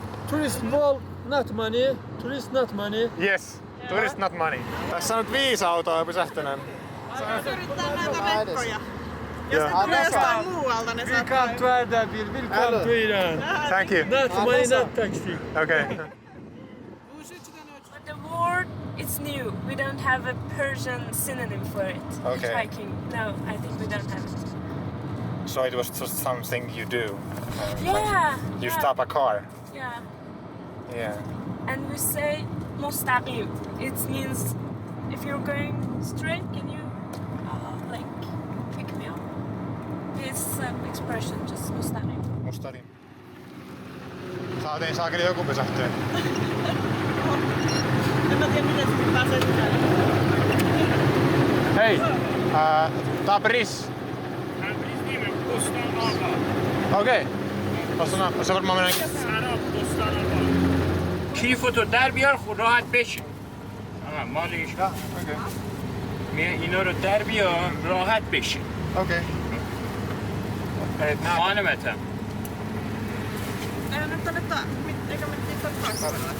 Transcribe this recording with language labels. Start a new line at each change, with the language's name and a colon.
English: Tourist ball, not money. Tourist not money. Yes. Tourist not money.
Finnish: Tässä on nyt 5 autoa pysähtyneen. Yrittää näitä rekkoja. Jos ne tulee jostain muualta, ne saattaa...
English: Welcome to Ardabil, welcome to Iran. Thank you. Not money, not taxi. Okay. But the word is new. We don't have a Persian synonym for it. Okay. Hitchhiking. No, I think we don't have it. So it was just something you do? Yeah. You stop a car? Yeah. Yeah. And we say mustaqim. It means if you're going straight, can you like pick me up? It's an expression, just mustaqim. Mustaqim.
Finnish: Saatiin saakeli joku pysähtyä. En mä tiedä, miten sitten pääsee sisälle. Hei! Tabriz.
Swedish: Okej. Och så vart man
Persian: کیفتو در بیار خود راحت بشین. مالش. اینا رو در بیار راحت بشین. اوکی. خانمتم.
Finnish: Nyt että eikä me niitä taksilla.